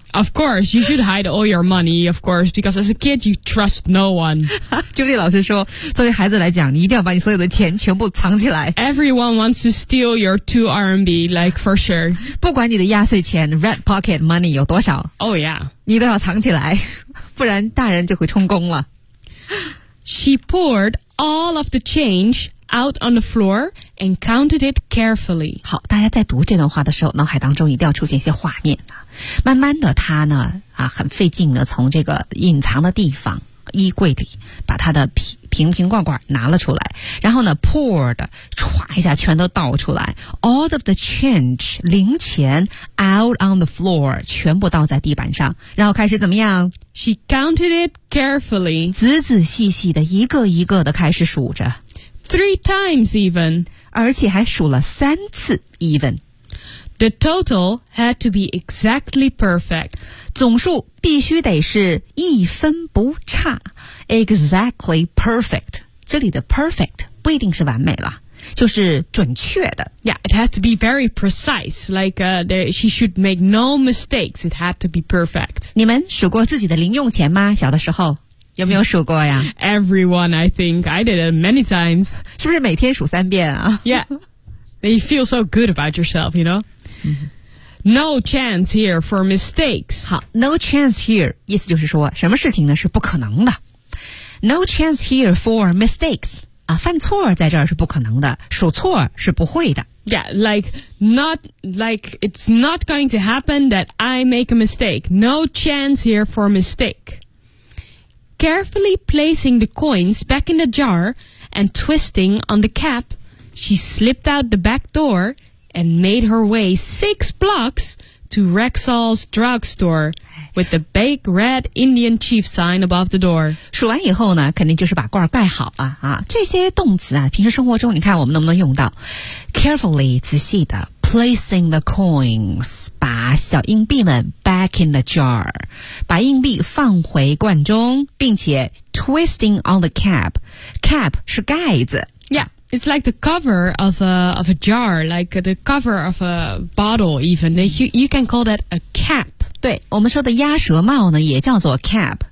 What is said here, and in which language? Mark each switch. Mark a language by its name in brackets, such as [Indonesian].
[English] Of course, you should hide all your money, of course, because as a kid, you trust no one. [Chinese] Julie 老师说，作为孩子来讲，你一定要把你所有的钱全部藏起来。 [English] Everyone wants to steal your 2 RMB, like for sure. [Chinese] 不管你的压岁钱 [English] red pocket money [Chinese] 有多少 [English] ，Oh yeah, [Chinese] 你都要藏起来，不然大人就会充公了。 [English] She poured all of the change. Out on the floor and counted it carefully. [Chinese] 好，大家在读这段话的时候，脑海当中一定要出现一些画面。慢慢的，他呢啊，很费劲的从这个隐藏的地方衣柜里把他的瓶罐罐拿了出来，然后呢 ， [English] poured [Chinese] 唰一下全都倒出来 ， [English] all of the change [Chinese] 零钱 [English] out on the floor [Chinese] 全部倒在地板上，然后开始怎么样 [English] ？She counted it carefully， [Chinese] 仔仔细细的一个一个的开始数着。 [English] Three times even. [Chinese] 而且还数了三次 even. [English] The total had to be exactly perfect. [Chinese] 总数必须得是一分不差。 [English] Exactly perfect. [Chinese] 这里的 perfect 不一定是完美了。就是准确的。 [English] Yeah, it has to be very precise. Like, she should make no mistakes. It had to be perfect. [Chinese] 你们数过自己的零用钱吗？小的时候。有没有数过呀 [English] ？Everyone, I think I did it many times. [Chinese] 是不是每天数三遍啊 [English] ？Yeah, you feel so good about yourself, you know. No chance here for mistakes. [Chinese] 好 ， [English] no chance here， [Chinese] 意思就是说什么事情呢是不可能的。 [English] No chance here for mistakes. [Chinese] 啊，犯错在这儿是不可能的，数错是不会的。 [English] Yeah, like it's not going to happen that I make a mistake. No chance here for mistake. Carefully placing the coins back in the jar and twisting on the cap, she slipped out the back door and made her way 6 blocks to Rexall's drugstore with the big red Indian chief sign above the door. [Chinese] 数完以后呢，肯定就是把罐盖好了啊。这些动词啊，平时生活中你看我们能不能用到 ？ [English] Carefully [Chinese] 仔细的 [English] placing the coins [Chinese] 把小硬币们。 [English] Back in the jar, [Chinese] 把硬币放回罐中，并且 [English] twisting on the cap. [Chinese] Cap 是盖子。 [English] Yeah, it's like the cover of a jar, like the cover of a bottle. Even you can call that a cap. [Chinese] 对，我们说的鸭舌帽呢，也叫做 cap.